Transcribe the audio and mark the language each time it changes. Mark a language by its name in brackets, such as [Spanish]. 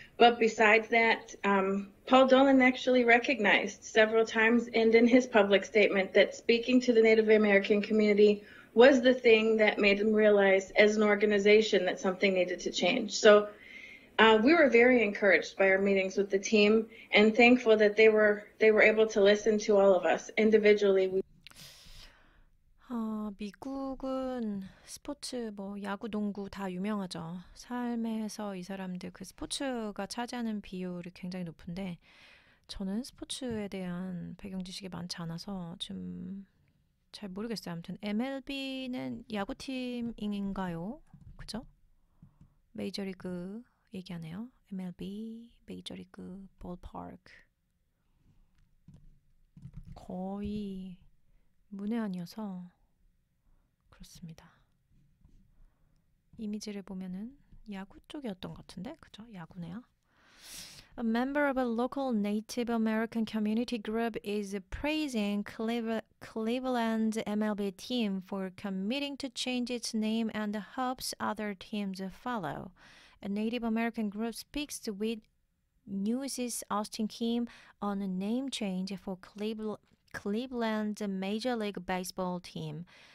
[English] But besides that, Paul Dolan actually recognized several times and in his public statement that speaking to the Native American community was the thing that made him realize as an organization that something needed to change. So we were very encouraged by our meetings with the team and thankful that they were able to listen to all of us individually. [Korean] 미국은 스포츠, 뭐 야구, 농구 다 유명하죠. 삶에서 이 사람들 그 스포츠가 차지하는 비율이 굉장히 높은데 저는 스포츠에 대한 배경 지식이 많지 않아서 좀 잘 모르겠어요. 아무튼 MLB는 야구팀인가요? 그죠? 메이저리그 얘기하네요. MLB, 메이저리그 볼파크. 거의 문외한이어서 그렇습니다. 이미지를 보면은 야구 쪽이었던 것 같은데, 그죠? 야구네요. [English] A member of a local Native American community group is praising Cleveland's MLB team for committing to change its name and hopes other teams follow. A Native American group speaks with News' Austin Kim on a name change for Cleveland's Major League Baseball team.